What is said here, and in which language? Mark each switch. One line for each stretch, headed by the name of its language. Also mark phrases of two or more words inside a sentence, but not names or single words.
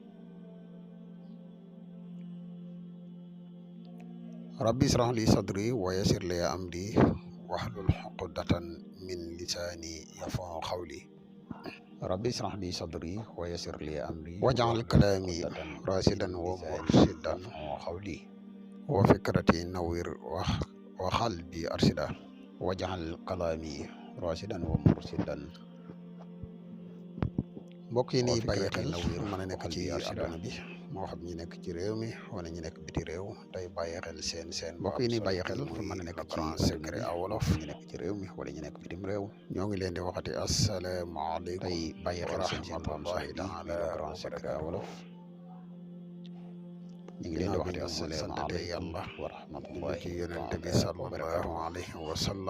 Arabic: ربي اشرح لي صدري ويسر لي أمري واحلل عقدة من لساني يفقهوا قولي. ربي اشرح لي صدري ويسر لي أمري واجعل كلامي راشدا ومرشدا قولي وفكرتي نوير وقلبي أرشدا واجعل كلامي راشدا ومرشدا.
Wolof: mbokk yi nii bàyyi xel mën a nekk ci àdduna bi moo xam ñi nekk ci réew mi wala ñi nekk biti réew tey bàyyi xel seen mbokk yi nii bàyyi xel mën a nekk ci Grand Secret à wolof ñi nekk ci réew mi wala ñi nekk bitim réew ñoo ngi leen di waxati asalaamaaleykum tey bàyyi xel seen
Arabic: رحمة الله تعالى
Wolof: Grand Secret à wolof ñu ngi leen di waxati asalaamaaleykum yàlla
Arabic: ورحمة الله
Wolof: ci yonente bi
Arabic: صلى الله عليه وسلم.